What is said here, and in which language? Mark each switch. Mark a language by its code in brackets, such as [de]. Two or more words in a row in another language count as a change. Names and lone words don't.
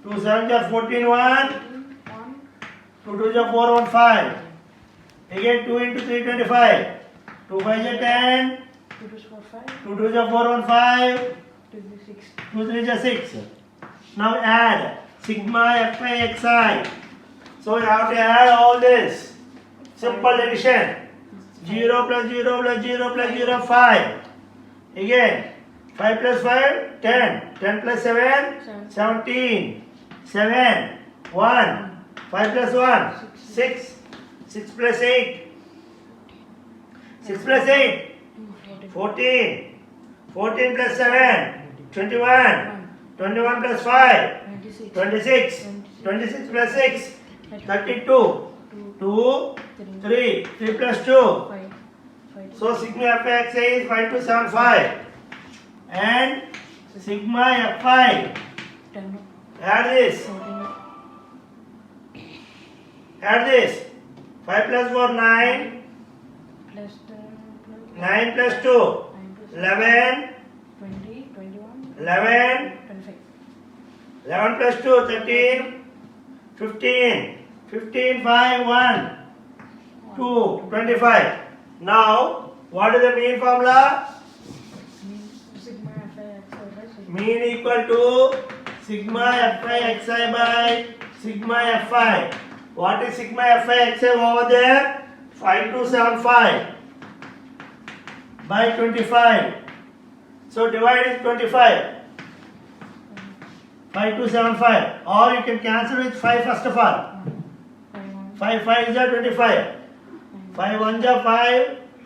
[en] 2 7 is 14 1. 1 2 2 is 4 1 5. Again 2 into 325. 2 5 is 10. 2 2 4 5 2 2 is 4 1 5. 2 6 2 3 is 6. Now add sigma fi xi. So you have to add all this. Simple addition. 0 plus 0 plus 0 plus 0 5. Again 5 plus 5 10. 10 plus 7 17. 7 1. 5 plus 1 6. 6 plus 8. 6 plus 8 14. 14 plus 7 21. 21 plus 5 26 26. 26 plus 6 32. 2 3. 3 plus 2. 5 5 So sigma fi is 5275. And sigma fi. 10 Add this. 14 Add this. 5 plus 4 9. plus 10 plus 9 plus 2 9 plus 11. 20 21 11. 25 11 plus 2 13. 15. 15 5 1 2 25. Now what is the mean formula? sigma fi xi by sigma Mean equal to sigma fi xi by sigma fi. What is sigma fi xi over there? 5275 by 25. So divide is 25. 5275. Or you can cancel with 5 first of all. 5 5 is 25. 5 1 is 5.